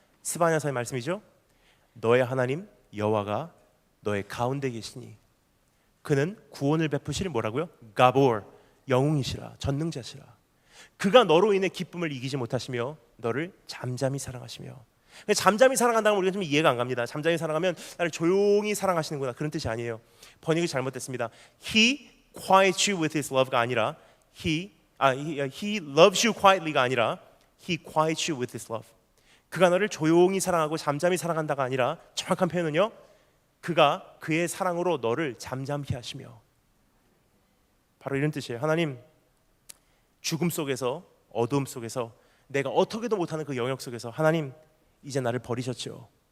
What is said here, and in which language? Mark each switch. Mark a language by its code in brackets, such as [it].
[ko] 스바냐서의 말씀이죠. 너의 하나님 여호와가 너의 가운데 계시니 그는 구원을 베푸실 뭐라고요? 가보르, 영웅이시라, 전능자시라. 그가 너로 인해 기쁨을 이기지 못하시며 너를 잠잠히 사랑하시며. 잠잠히 사랑한다는 우리가 좀 이해가 안 갑니다. 잠잠히 사랑하면 나를 조용히 사랑하시는구나, 그런 뜻이 아니에요. 번역이 잘못됐습니다. [en] He quiets you with his love [ko] 가 아니라 [en] He loves you quietly가 아니라 He quiets you with his love. [ko] 그가 너를 조용히 사랑하고 잠잠히 사랑한다가 아니라 정확한 표현은요, 그가 그의 사랑으로 너를 잠잠케 하시며. 바로 이런 뜻이에요. 하나님, 죽음 속에서, 어두움 속에서, 내가 어떻게도 못하는 그 영역 속에서 하나님 이제 나를 버리셨죠.